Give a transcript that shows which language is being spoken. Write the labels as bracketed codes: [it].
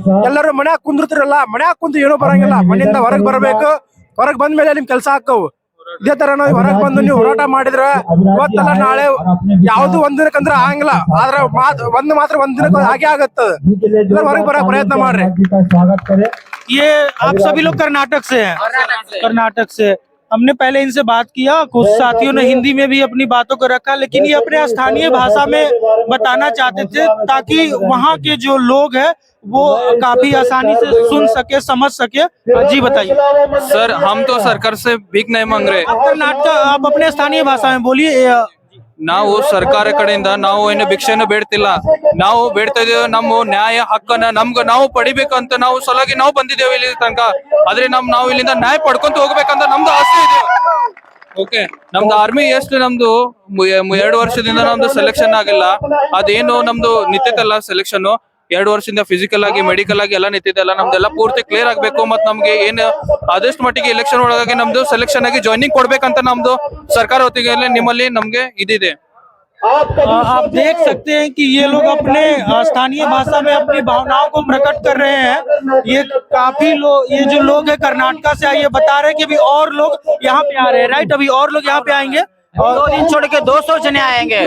[kn] ಎಲ್ಲರೂ ಮನ್ಯಾಗ ಕುಂದಿರ್ತಿರಲ್ಲ, ಮನ್ಯಾಗ ಕುಂತು ಏನೋ ಬರಂಗಿಲ್ಲ, ಮನೆಯಿಂದ ಹೊರಗೆ ಬರಬೇಕು, ಹೊರಗೆ ಬಂದ ಮೇಲೆ ನಿಮ್ ಕೆಲಸ ಹಾಕವು। ಇದೇ ತರ ನಾವು ಹೊರಗೆ ಬಂದು ನೀವು ಹೋರಾಟ ಮಾಡಿದ್ರೆ ಇವತ್ತಲ್ಲ ನಾಳೆ ಯಾವ್ದು ಒಂದ್ ದಿನಕ್ಕಂದ್ರೆ ಆಗಂಗಿಲ್ಲ, ಆದ್ರೆ ಒಂದ್ ದಿನಕ್ಕೆ ಹಾಗೆ ಆಗತ್ತೆ। ಹೊರಗೆ ಬರಕ್ ಪ್ರಯತ್ನ ಮಾಡ್ರಿ। [hi] ये आप सभी लोग कर्नाटक से हैं? कर्नाटक से। हमने पहले इनसे बात किया, कुछ साथियों ने हिंदी में भी अपनी बातों को रखा, लेकिन ये अपने स्थानीय भाषा में बताना चाहते थे ताकि वहाँ के जो लोग हैं वो काफी आसानी से सुन सके, समझ सके। जी बताइए। सर, हम तो सरकार से भीख नहीं मांग रहे। आप कर्नाटक, आप अपने स्थानीय भाषा में बोलिए। [kn] ನಾವು ಸರ್ಕಾರ ಕಡೆಯಿಂದ ನಾವು ಏನು ಭಿಕ್ಷೆಯನ್ನು ಬೇಡ್ತಿಲ್ಲ, ನಾವು ಬೇಡ್ತಾ ಇದೀವಿ ನಮ್ಮ ನ್ಯಾಯ ಹಕ್ಕನ್ನ ನಾವು ಪಡಿಬೇಕಂತ ನಾವು ಸಲಾಗಿ ನಾವು ಬಂದಿದ್ದೇವೆ ಇಲ್ಲಿ ತನಕ। ಆದ್ರೆ ನಾವು ಇಲ್ಲಿಂದ ನ್ಯಾಯ ಪಡ್ಕೊಂತ ಹೋಗ್ಬೇಕಂತ ನಮ್ದು ಆಸೆ ಇದೆ। ಓಕೆ, ನಮ್ದು ಆರ್ಮಿ ಎಷ್ಟು ನಮ್ದು 2 ವರ್ಷದಿಂದ ನಮ್ದು ಸೆಲೆಕ್ಷನ್ ಆಗಿಲ್ಲ, ಅದೇನು ನಮ್ದು ನಿಂತೈತಲ್ಲ ಸೆಲೆಕ್ಷನ್ 2 ವರ್ಷದಿಂದ ಫಿಸಿಕಲ್ ಆಗಿ ಮೆಡಿಕಲ್ ಆಗಿ ಎಲ್ಲ ನಿಂತಿದ್ದೆಲ್ಲ ನಮ್ದೆಲ್ಲ ಪೂರ್ತಿ ಕ್ಲಿಯರ್ ಆಗ್ಬೇಕು। ಮತ್ ನಮ್ಗೆ ಏನು ಆದಷ್ಟು ಮಟ್ಟಿಗೆ ಎಲೆಕ್ಷನ್ ಒಳಗಾಗಿ ನಮ್ದು ಸೆಲೆಕ್ಷನ್ ಆಗಿ ಜಾಯ್ನಿಂಗ್ ಕೊಡ್ಬೇಕಂತ ನಮ್ದು ಸರ್ಕಾರ ಹೊತ್ತಿಗೆ ನಿಮ್ಮಲ್ಲಿ ನಮ್ಗೆ ಇದಿದೆ। [hi] आप देख सकते हैं कि ये लोग अपने स्थानीय भाषा में अपनी भावनाओं को प्रकट कर रहे हैं। ये काफी लोग, ये जो लोग हैं कर्नाटक से आए, ये बता रहे हैं कि अभी और लोग यहाँ पे आ रहे हैं, राइट? अभी और लोग यहाँ पे आएंगे और 2 दिन छोड़ के 200 जने आएंगे।